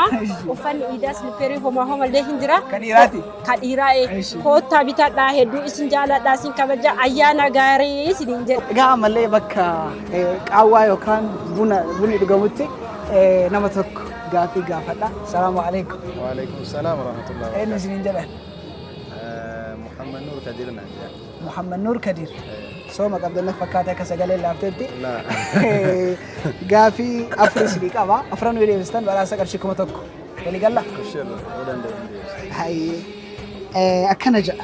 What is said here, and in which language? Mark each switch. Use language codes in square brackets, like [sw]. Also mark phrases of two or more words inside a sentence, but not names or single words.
[om] Uffanni iidaas lipeerii homallee hin jira. Kadhiiraati? Kadhiiraa'e. Koottaa bitadhaa hedduu isin jaaladhaa isin kabaja ayyaana gaarii isiniin jedha. Egaa ammallee bakka qaawwaa yookaan bunni dhugamutti nama tokko gaafii gaafadha. [ar] السلام عليكم. وعليكم السلام ورحمة الله وبركاته. [om] Eenyu isiniin jedhan? Muhammad Nur Kadir naan jedhan. Muhammad Nur Kadir. Sooma qabdanna fakkaata akka sagalee laafteetti. Gaafii afur isinii qaba. Afran yoo deebistan badhaasa qarshii 1000. Walii galla? Akkana jedha.